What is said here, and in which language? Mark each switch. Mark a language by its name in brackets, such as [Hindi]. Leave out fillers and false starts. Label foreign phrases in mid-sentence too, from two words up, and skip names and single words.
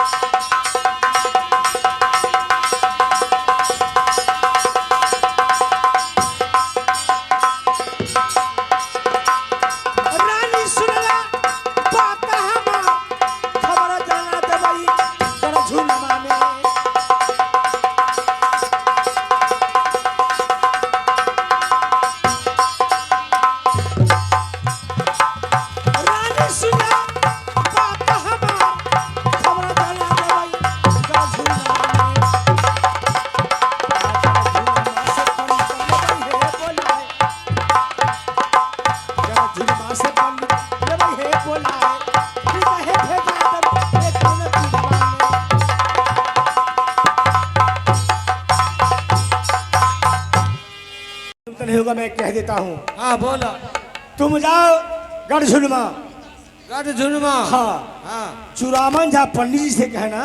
[Angika] रानी सुनला बात हमार खबर जाना देबै जरा झुलमा में। रानी सुनला बात हमार खबर जाना देबै जरा झुलमा में। जरा झुलमा से बंद देबै हे बोलाए। जरा झुलमा से बंद देबै हे बोलाए। फिर हे भेजा देबै हे कौन पीवा में। [Hindi] नहीं होगा मैं कह देता हूँ। हाँ बोलो। तुम जाओ गढ़ झुलमा। गढ़ झुनमा। हाँ। हाँ चुरामन जा पंडित जी से कहना